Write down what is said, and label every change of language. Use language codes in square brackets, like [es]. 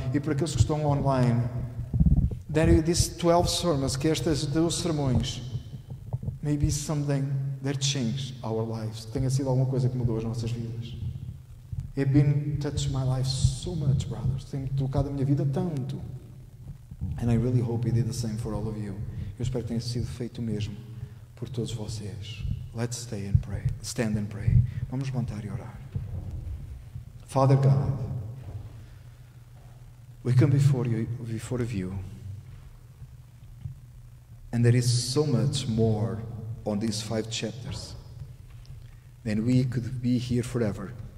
[pt] E por aqueles que estão online. [en] That these 12 sermons, que estas 12 sermões, may be something that changed our lives. [pt] Que tenha sido alguma coisa que mudou as nossas vidas. [en] It's been touched my life so much, brothers. [pt] Tem tocado a minha vida tanto. [en] And I really hope He did the same for all of you. [pt] Eu espero que tenha sido feito o mesmo por todos vocês. [en] Let's stay and pray. Stand and pray. [pt] Vamos levantar e orar. [en] Father God, we come before you, and there is so much more on these 5 chapters than we could be here forever.